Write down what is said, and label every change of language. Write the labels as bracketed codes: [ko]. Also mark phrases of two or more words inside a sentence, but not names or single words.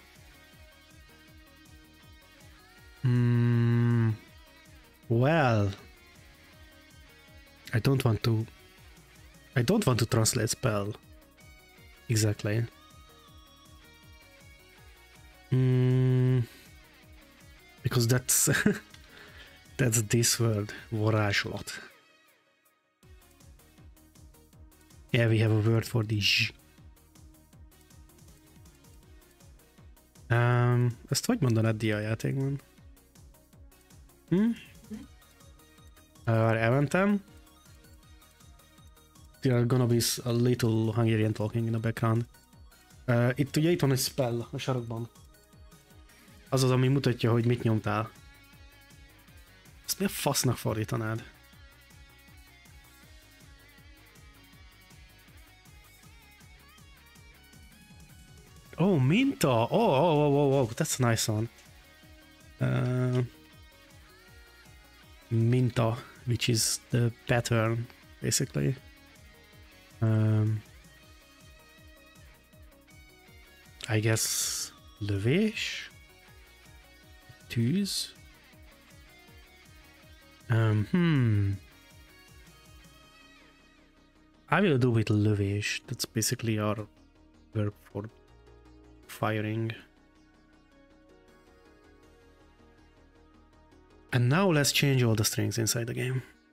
[en] Well, I don't want to translate spell exactly. Because that's that's this word, varázslat. Yeah, we have a word for the j. [hu] Ezt hogy mondanád dia játékban? Elmentem. [en] There are gonna be a little Hungarian talking in the background. [hu] Itt ugye itt van egy spell a sarokban. Az az, ami mutatja, hogy mit nyomtál. Ezt mi a fasznak fordítanád? Oh, minta! [en] Oh, that's a nice one. Minta, which is the pattern, basically. I guess [hu] lövés, tűz. [en] I will do with lövés. That's basically our verb for firing. And now let's change all the strings inside the game.